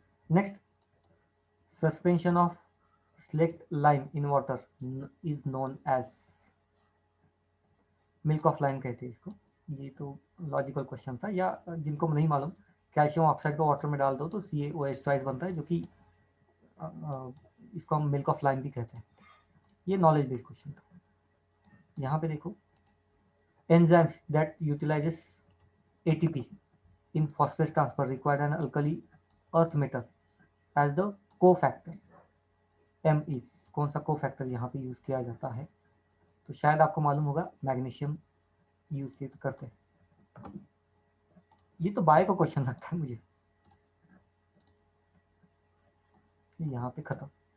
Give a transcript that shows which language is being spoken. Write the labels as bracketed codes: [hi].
[en] next, suspension of slaked lime in water is known as, milk of lime [hi] कहते हैं इसको। ये तो लॉजिकल क्वेश्चन था, या जिनको नहीं मालूम, कैल्शियम ऑक्साइड को वाटर में डाल दो तो CaOH बनता है, जो कि इसको हम मिल्क ऑफ लाइम भी कहते हैं। ये नॉलेज बेस्ड क्वेश्चन था। यहाँ पे देखो, [en] enzymes that utilizes ATP in phosphate transfer require an alkali earth metal as the cofactor. [hi] M is कौन सा कोफैक्टर यहाँ पे यूज किया जाता है, तो शायद आपको मालूम होगा, मैग्नीशियम यूज करते हैं। ये तो बायो का क्वेश्चन लगता है मुझे, यहाँ पे खत्म।